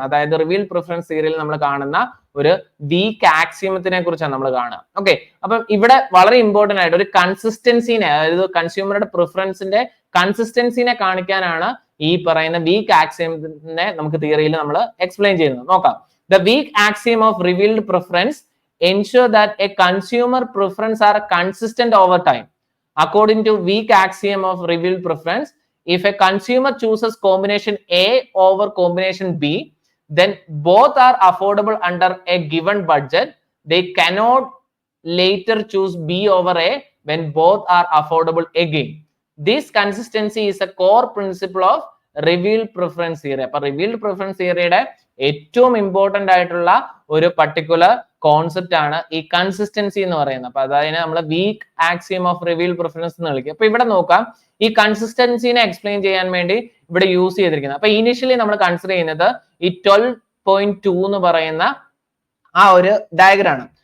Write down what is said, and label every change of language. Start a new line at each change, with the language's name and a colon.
Malayalam: അതായത് reveal preference തിയറിയിൽ നമ്മൾ കാണുന്ന ഒരു വീക്ക് ആക്സിയമത്തിനെ കുറിച്ചാണ് നമ്മൾ കാണുക. ഓക്കെ, അപ്പം ഇവിടെ വളരെ ഇമ്പോർട്ടന്റ് ആയിട്ട് ഒരു കൺസിസ്റ്റൻസിനെ, അതായത് കൺസ്യൂമറുടെ പ്രിഫറൻസിന്റെ കൺസിസ്റ്റൻസിനെ കാണിക്കാനാണ് ഈ പറയുന്ന വീക്ക് ആക്സിയത്തിനെ നമുക്ക് തിയറിയിൽ നമ്മൾ എക്സ്പ്ലെയിൻ ചെയ്യുന്നത്. നോക്കാം.
English: The weak axiom of revealed preference ensure that a consumer preference are consistent over time. According to weak axiom of revealed preference, if a consumer chooses combination A over combination B, then both are affordable under a given budget. They cannot later choose B over A when both are affordable again. This consistency is a core principle of revealed preference theory.
Malayalam: അപ്പൊ revealed preference theoryയുടെ ഏറ്റവും important ആയിട്ടുള്ള ഒരു particular concept ആണ് ഈ consistency എന്ന് പറയുന്നത്. അപ്പൊ അതായത് നമ്മൾ week axiom of reveal preference എന്ന് വിളിക്കും. അപ്പൊ ഇവിടെ നോക്കാം, ഈ കൺസിസ്റ്റൻസിനെ എക്സ്പ്ലെയിൻ ചെയ്യാൻ വേണ്ടി ഇവിടെ യൂസ് ചെയ്തിരിക്കുന്നത്. അപ്പൊ ഇനിഷ്യലി നമ്മൾ കൺസിഡർ ചെയ്യുന്നത് ഈ 12.2 എന്ന് പറയുന്ന ആ ഒരു ഡയഗ്രാം ആണ്.